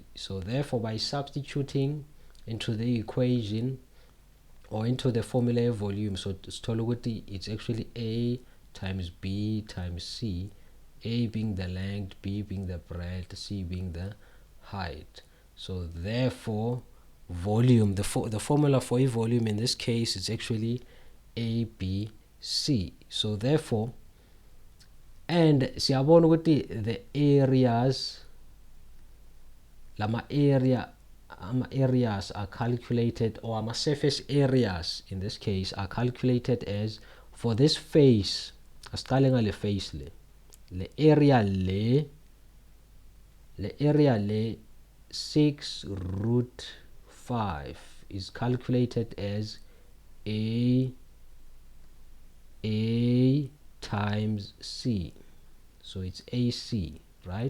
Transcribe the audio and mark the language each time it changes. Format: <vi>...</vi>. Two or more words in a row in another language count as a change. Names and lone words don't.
<en>So therefore, by substituting into the equation or into the formula of volume, so it's actually a times b times c, a being the length, b being the breadth, c being the height. So therefore volume, the formula for a volume in this case is actually a, b, c. So therefore, and</en> <nd>siyabona ukuthi</nd> <en>the areas, lama area areas are calculated, or surface areas in this case are calculated as, for this face,</en> <nd>asiqale ngale face le area</nd> <en>le 6 root 5 is calculated as a times c, so it's AC, right?</en>